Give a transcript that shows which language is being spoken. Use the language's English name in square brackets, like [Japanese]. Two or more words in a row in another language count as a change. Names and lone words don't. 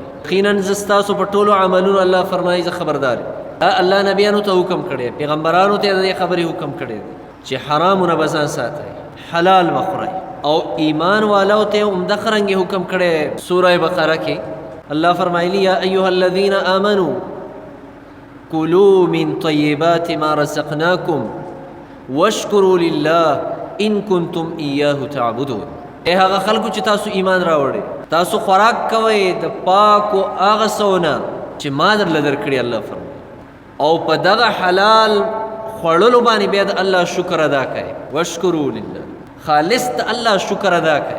[Pashto] یقینا زه ستاسو په ټولو عملونو الله فرمایي زه خبردار یم. الله نبیانو ته حکم کړی، پیغمبرانو ته د دې خبرې حکم کړی چې حرامونه به ځان ساتئ، حلال به خورئ. او ایمان والاو ته همدغه رنګې حکم کړی. سوره بقره کې الله فرمایلی [Arabic] یا ایها الذین آمنوا کلوا من طیبات ما رزقناکم واشکروا لله ان کنتم ایاه تعبدون. [Pashto] ای هغه خلکو چې تاسو ایمان راوړئ، تاسو خوراک کوئ د پاکو هغه څه نه چې ما درله درکړي الله فرمایي، او په دغه حلال خوړلو باندې بیا د الله شکر ادا کوئ. [Arabic] واشکروا لله، [Pashto] خالص د الله شکر ادا کوئ.